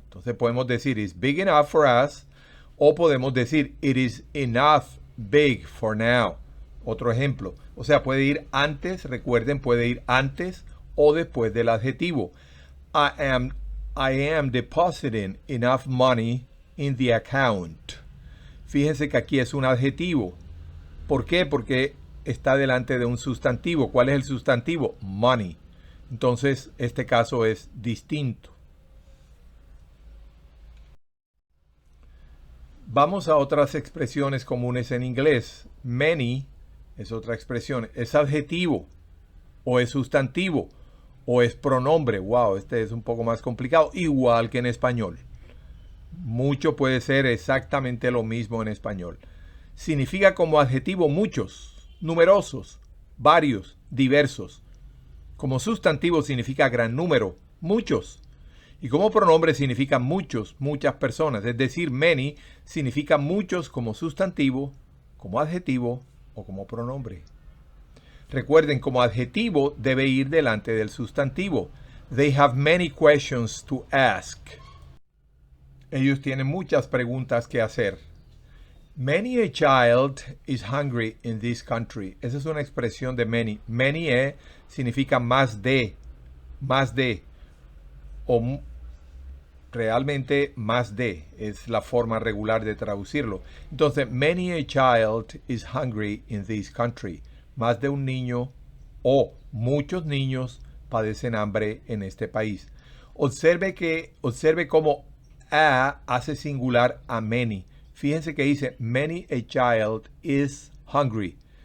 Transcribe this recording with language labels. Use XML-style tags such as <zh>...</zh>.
<es>Entonces podemos decir,</es> <en>it's big enough for us.</en> <es>O podemos decir,</es> <en>it is enough big for now.</en> <es>Otro ejemplo. O sea, puede ir antes, recuerden, puede ir antes o después del adjetivo.</es> <en>I am depositing enough money in the account.</en> <es>Fíjense que aquí es un adjetivo. ¿Por qué? Porque está delante de un sustantivo. ¿Cuál es el sustantivo? Money. Entonces, este caso es distinto. Vamos a otras expresiones comunes en inglés. Many es otra expresión. Es adjetivo o es sustantivo o es pronombre. Wow, este es un poco más complicado. Igual que en español. Mucho puede ser exactamente lo mismo en español. Significa como adjetivo muchos, numerosos, varios, diversos. Como sustantivo significa gran número, muchos. Y como pronombre significa muchos, muchas personas. Es decir, many significa muchos como sustantivo, como adjetivo o como pronombre. Recuerden, como adjetivo debe ir delante del sustantivo.</es> <en>They have many questions to ask.</en> <es>Ellos tienen muchas preguntas que hacer.</es> <en>Many a child is hungry in this country.</en> <es>Esa es una expresión de many. Many significa más de, o realmente más de, es la forma regular de traducirlo. Entonces,</es> <en>many a child is hungry in this country.</en> <es>Más de un niño o muchos niños padecen hambre en este país. Observe cómo a hace singular a many. Fíjense que dice,</es> <en>many a child is hungry.</en>